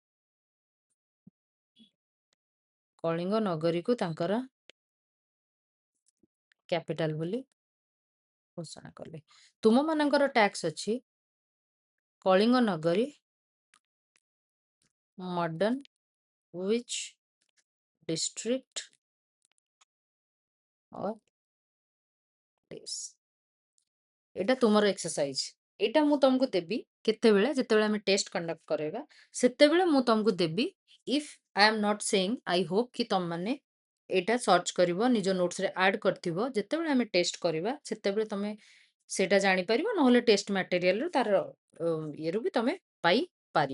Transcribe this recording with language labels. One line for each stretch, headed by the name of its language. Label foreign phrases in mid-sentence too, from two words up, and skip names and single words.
Odia: କଳିଙ୍ଗ ନଗରୀକୁ ତାଙ୍କର କ୍ୟାପିଟାଲ ବୋଲି ଘୋଷଣା କଲେ। ତୁମ ମାନଙ୍କର ଟ୍ୟାକ୍ସ ଅଛି କଳିଙ୍ଗ ନଗରୀ ମଡର୍ନ
English: which district or place।
Odia: ଏଇଟା ତୁମର ଏକ୍ସରସାଇଜ। ଏଇଟା ମୁଁ ତମକୁ ଦେବି କେତେବେଳେ? ଯେତେବେଳେ ଆମେ ଟେଷ୍ଟ କଣ୍ଡକ୍ଟ କରିବା ସେତେବେଳେ ମୁଁ ତମକୁ ଦେବି।
English: If I am not saying, I hope
Odia: କି ତମମାନେ ଏଇଟା ସର୍ଚ୍ଚ କରିବ, ନିଜ ନୋଟ୍ସରେ ଆଡ୍ କରିଥିବ। ଯେତେବେଳେ ଆମେ ଟେଷ୍ଟ କରିବା ସେତେବେଳେ ତମେ ସେଇଟା ଜାଣିପାରିବ, ନହେଲେ ଟେଷ୍ଟ ମ୍ୟାଟେରିଆଲରୁ ତାର ଇଏରୁ ବି ତମେ ପାଇପାରିବ।